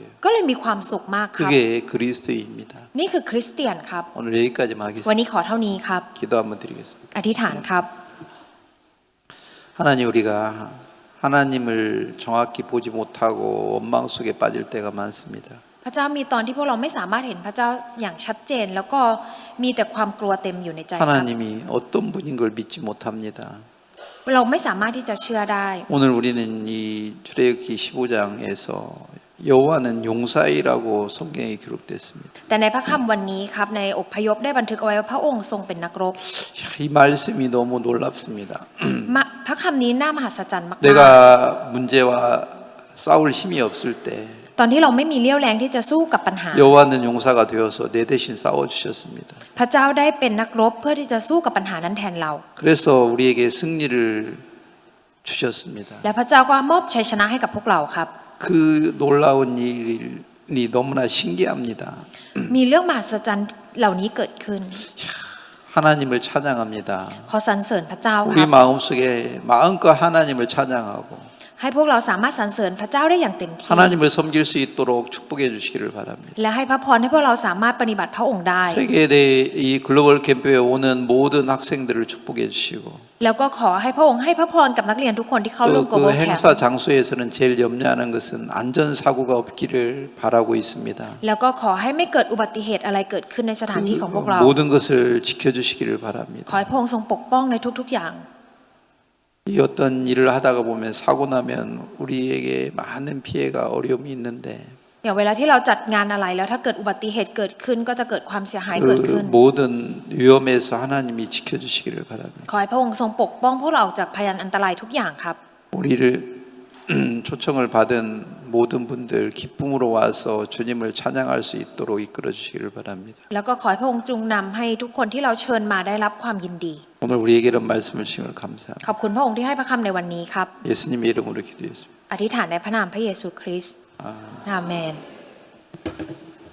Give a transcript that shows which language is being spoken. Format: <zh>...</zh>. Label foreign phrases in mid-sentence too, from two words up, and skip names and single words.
<th>ก็เลยมีความสุขมากครับ</th> <ko>그게 그리스도입니다.</ko> <th>นี่คือคริสเตียนครับ</th> <ko>오늘 여기까지만</ko> <th>วัน</th> <ko>하겠습니다.</ko> <th>นี้ขอเท่านี้ครับ</th> <ko>기도 한번 드리겠습니다.</ko> <th>อธิษฐานครับ</th> <ko>하나님 우리가 하나님을 정확히 보지 못하고 원망 속에 빠질 때가 많습니다.</ko> <th>พระเจ้ามีตอนที่พวกเราไม่สามารถเห็นพระเจ้าอย่างชัดเจน แล้วก็มีแต่ความกลัวเต็มอยู่ในใจครับ</th> <ko>하나님이 어떤 분인 걸 믿지 못합니다.</ko> <th>เราไม่สามารถที่จะเชื่อได้</th> <ko>오늘 우리는 이 출애굽기 15장에서 여호와는 용사이라고 성경에 기록됐습니다.</ko> <th>แต่ในพระคัมภ์วันนี้ครับในอพยพได้บันทึกเอาไว้ว่าพระองค์ทรงเป็นนักรบ</th> <ko>이 말씀이 너무 놀랍습니다.</ko> <th>พระคำนี้น่ามหัศจรรย์มาก</th> <ko>내가 문제와 싸울 힘이 없을 때</ko> <th>ๆตอนที่เราไม่มีเลี้ยวแรงที่จะสู้กับปัญหา</th> <ko>여호와는 용사가 되어서 내 대신 싸워 주셨습니다.</ko> <th>พระเจ้าได้เป็นนักรบเพื่อที่จะสู้กับปัญหานั้นแทนเรา</th> <ko>그래서 우리에게 승리를 주셨습니다.</ko> <th>และพระเจ้าก็มอบชัยชนะให้กับพวกเราครับ</th> <ko>그 놀라운 일이 너무나 신기합니다.</ko> <th>มีเรื่องมหัศจรรย์เหล่านี้เกิดขึ้น</th> <ko>하나님을 찬양합니다.</ko> <th>ขอสรรเสริญพระเจ้าค</th> <ko>우리</ko> <th>รับ</th> <ko>마음속에 마음껏 하나님을 찬양하고</ko> <th>ให้พวกเราสามารถสรรเสริญพระเจ้าได้อย่างเต็มที่</th> <ko>하나님을 섬길 수 있도록 축복해 주시기를 바랍니다.</ko> <th>และให้พระพรให้พวกเราสามารถปฏิบัติพระองค์ได้</th> <ko>세계대 이 글로벌 캠프에 오는 모든 학생들을 축복해 주시고</ko> <th>แล้วก็ขอให้พระองค์ให้พระพรกับนักเรียนทุกคนที่เข้าร่วม</th> <ko>또</ko> <th>global</th> <ko>그</ko> <th>camp</th> <ko>행사 장소에서는 제일 염려하는 것은 안전 사고가 없기를 바라고 있습니다.</ko> <th>แล้วก็ขอให้ไม่เกิดอุบัติเหตุอะไรเกิดขึ้นในสถานที่ของพวกเรา</th> <ko>모든 것을 지켜주시기를</ko> <th>ขอ</th> <ko>바랍니다.</ko> <th>ให้พระองค์ทรงปกป้องในทุกๆอย่าง</th> <ko>이 어떤 일을 하다가 보면 사고 나면 우리에게 많은 피해가 어려움이 있는데</ko> <th>อย่างเวลาที่เราจัดงานอะไรแล้วถ้าเกิดอุบัติเหตุเกิดขึ้นก็จะเกิดความเสียหายเกิด</th> <ko>그</ko> <th>ขึ้น</th> <ko>모든 위험에서 하나님이 지켜주시기를 바랍니다.</ko> <th>ขอให้พระองค์ทรงปกป้องพวกเราออกจากพยานอันตรายทุกอย่างครับ</th> <ko>우리를 초청을 받은 모든 분들 기쁨으로 와서 주님을 찬양할 수 있도록 이끌어 주시기를 바랍니다.</ko> <th>แล้วก็ขอให้พระองค์จงนำให้ทุกคนที่เราเชิญมาได้รับความยินดี</th> <ko>오늘 우리에게 이런 말씀을 주신 걸 감사합니다.</ko> <th>ขอบคุณพระองค์ที่ให้พระคำในวันนี้ครับ</th> <ko>예수님의 이름으로 기도했습니다.</ko> <th>อธิษฐานในพระนามพระเยซูคริสต์</th> <ko>아멘.</ko> <th>อาเมน</th>